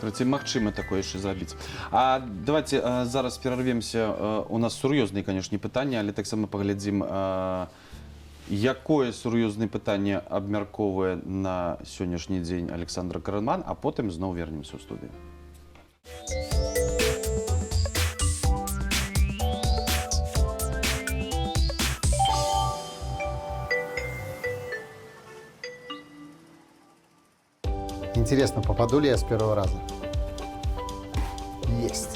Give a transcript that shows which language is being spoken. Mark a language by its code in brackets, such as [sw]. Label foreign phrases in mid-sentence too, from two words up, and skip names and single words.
[be] Магчыма такое яшчэ зрабіць. А давайте зараз перарвемся. У нас сур'ёзныя, канешне, пытанні, але таксама паглядзім, якое сур'ёзнае пытанне абмяркоўвае на сённяшні дзень Александр Караман, а потым зноў вернемся ў студыю. [ru] Интересно, попаду ли я с первого раза? Есть.